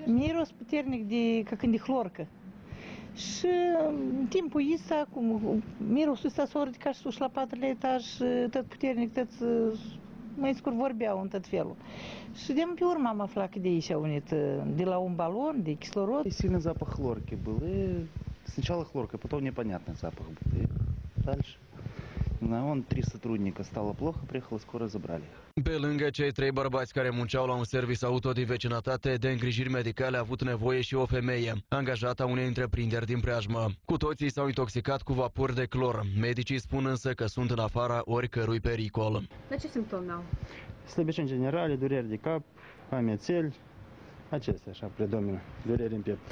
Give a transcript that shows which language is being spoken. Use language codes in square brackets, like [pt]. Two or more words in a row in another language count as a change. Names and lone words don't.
[ro] Miros puternic ca când de chlorcă. Și în timpul ăsta, mirosul ăsta s-a ridicat și sus la patrulea etaj, tot puternic, tot mai scurt vorbeau în tot felul. Și de pe urmă am aflat că de aici au venit, de la un balon, de кислород. [ru] Сильный запах хлорки был. И сначала хлорка, потом непонятный запах был. И дальше. Он 3 сотрудника, стало плохо, приехала скорая, забрали их. [ro] Pe lângă cei 3 bărbați care munceau la un serviciu auto din vecinătate, de îngrijiri medicale a avut nevoie și o femeie, angajată a unei întreprinderi din preajmă. Cu toții s-au intoxicat cu vapor de clor. Medicii spun însă că sunt în afara oricărui pericol. Dar ce simptome au? Slăbiciuni generale, dureri de cap, amețeli, acestea așa predomină, dureri în piept.